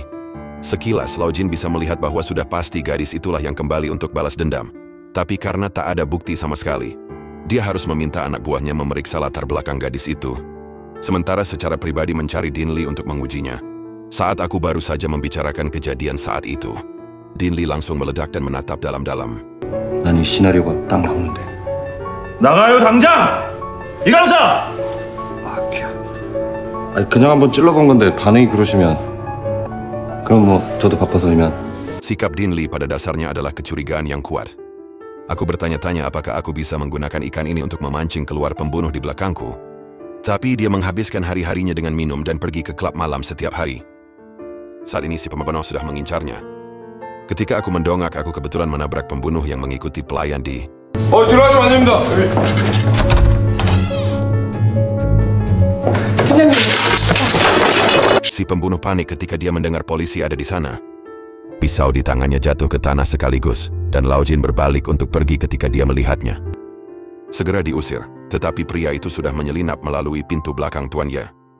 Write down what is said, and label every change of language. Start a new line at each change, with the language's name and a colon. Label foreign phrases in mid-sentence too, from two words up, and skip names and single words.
Indonesian: Sekilas, Lao Jin bisa melihat bahwa sudah pasti gadis itulah yang kembali untuk balas dendam. Tapi karena tak ada bukti sama sekali, dia harus meminta anak buahnya memeriksa latar belakang gadis itu. Sementara secara pribadi mencari Dean Lee untuk mengujinya. Saat aku baru saja membicarakan kejadian saat itu, Dean Lee langsung meledak dan menatap dalam-dalam.
Korean: 난 이 시나리오가 딱 나오는데. 나가요 당장! 이 간호사! 귀야. 아니 그냥 한번 찔러본 건데 반응이 그러시면 그럼 뭐 저도 바빠서 이만.
Indonesian: Sikap Dean Lee pada dasarnya adalah kecurigaan yang kuat. Aku bertanya-tanya apakah aku bisa menggunakan ikan ini untuk memancing keluar pembunuh di belakangku. Tapi dia menghabiskan hari-harinya dengan minum dan pergi ke klub malam setiap hari. Saat ini si pembunuh sudah mengincarnya. Ketika aku mendongak, aku kebetulan menabrak pembunuh yang mengikuti pelayan di...
Korean: 들어가시면 안 됩니다.
Indonesian: Si pembunuh panik ketika dia mendengar polisi ada di sana. Pisau di tangannya jatuh ke tanah sekaligus, dan Lao Jin berbalik untuk pergi ketika dia melihatnya. Segera diusir, tetapi pria itu sudah menyelinap melalui pintu belakang Tuan Ye.